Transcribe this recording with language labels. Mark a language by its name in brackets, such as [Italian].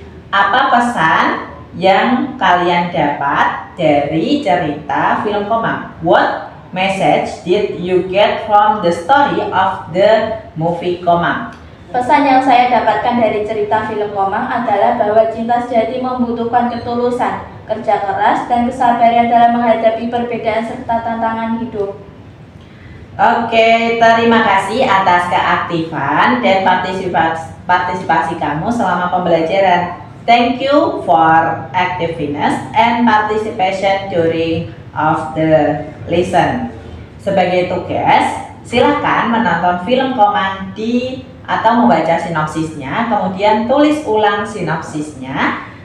[Indonesian] Apa pesan yang kalian dapat dari cerita film Komang? [English] What message did you get from the story of the movie Komang? [Indonesian] Pesan yang saya dapatkan dari cerita film Komang adalah bahwa cinta sejati membutuhkan ketulusan, kerja keras, dan kesabaran dalam menghadapi perbedaan serta tantangan hidup. Oke, terima kasih atas keaktifan dan partisipasi kamu selama pembelajaran. [English] Thank you for activeness and participation during of the lesson. [Indonesian] Sebagai tugas, silakan menonton film Komang atau membaca sinopsisnya, kemudian tulis ulang sinopsisnya,